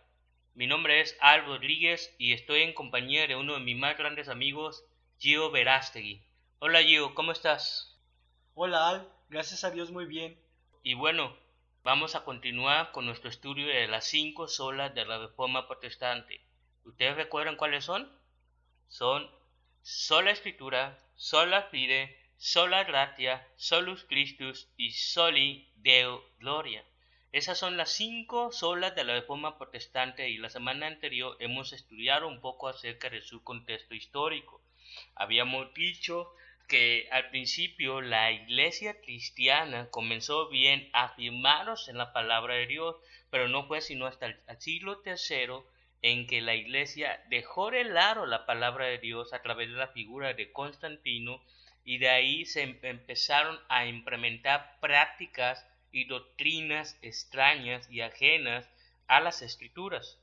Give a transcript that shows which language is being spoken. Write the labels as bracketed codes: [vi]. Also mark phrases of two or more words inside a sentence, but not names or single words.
[es] Mi nombre es Al Rodríguez y estoy en compañía de uno de mis más grandes amigos, Gio Verástegui. Hola Gio, ¿cómo estás? Hola Al, gracias a Dios muy bien. Y bueno, vamos a continuar con nuestro estudio de las 5 solas de la Reforma Protestante. ¿Ustedes recuerdan cuáles son? Son sola Escritura, [la] sola fide, sola gratia, solus Christus y soli Deo gloria. [es] Esas son las 5 solas de la Reforma Protestante y la semana anterior hemos estudiado un poco acerca de su contexto histórico. Habíamos dicho que al principio la iglesia cristiana comenzó bien a afirmarse en la palabra de Dios, pero no fue sino hasta el siglo III en que la iglesia dejó de lado la palabra de Dios a través de la figura de Constantino, y de ahí se empezaron a implementar prácticas y doctrinas extrañas y ajenas a las escrituras.